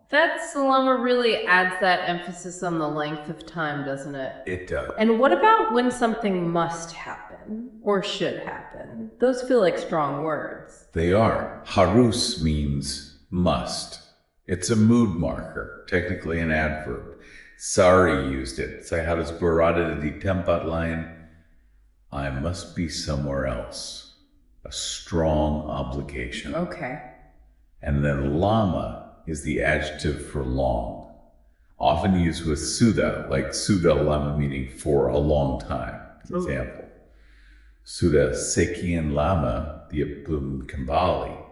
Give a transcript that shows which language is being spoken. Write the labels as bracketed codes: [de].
[en] That selama really adds that emphasis on the length of time, doesn't it? It does. And what about when something must happen or should happen? Those feel like strong words. They are. Harus means must. It's a mood marker, technically an adverb. Sari used it. [id] Saya harus berada di tempat lain. [en] I must be somewhere else. A strong obligation. Okay. And then lama is the adjective for long, often used with sudah, like [id] sudah lama [en] meaning for a long time. [id] Example, sudah sekian lama dia belum kembali.